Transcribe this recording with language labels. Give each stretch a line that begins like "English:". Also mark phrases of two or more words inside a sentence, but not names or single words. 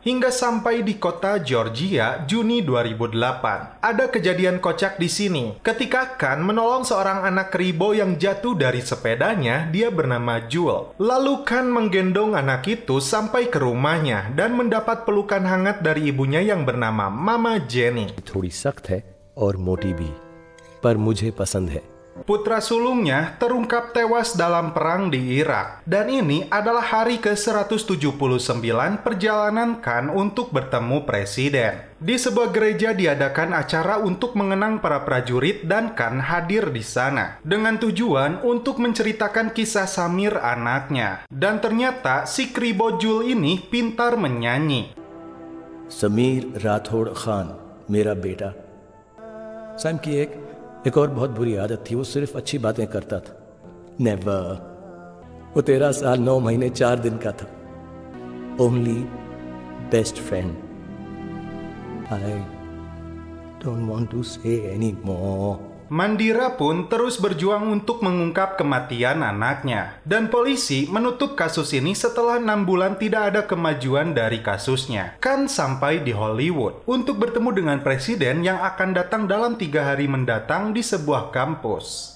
Indonesian: Hingga sampai di kota Georgia, Juni 2008. Ada kejadian kocak di sini. Ketika Khan menolong seorang anak keribo yang jatuh dari sepedanya, dia bernama Jewel. Lalu Khan menggendong anak itu sampai ke rumahnya dan mendapat pelukan hangat dari ibunya yang bernama Mama Jenny.
Hindi: थोड़ी सख्त है और मोटी भी, पर मुझे पसंद है.
Indonesian: Putra sulungnya terungkap tewas dalam perang di Irak. Dan ini adalah hari ke-179 perjalanan Khan untuk bertemu presiden. Di sebuah gereja diadakan acara untuk mengenang para prajurit dan Khan hadir di sana. Dengan tujuan untuk menceritakan kisah Samir anaknya. Dan ternyata si Kribo Jul ini pintar menyanyi.
Hindi: समीर राठौड़ खान मेरा बेटा. सैम की एक और बहुत बुरी आदत थी, वो सिर्फ अच्छी बातें करता था. नेवर. वो 13 साल 9 महीने 4 दिन का था.
English: only best friend. I don't want to say any more.
Indonesian: Mandira pun terus berjuang untuk mengungkap kematian anaknya. Dan polisi menutup kasus ini setelah 6 bulan tidak ada kemajuan dari kasusnya. Khan sampai di Hollywood untuk bertemu dengan presiden yang akan datang dalam 3 hari mendatang di sebuah kampus.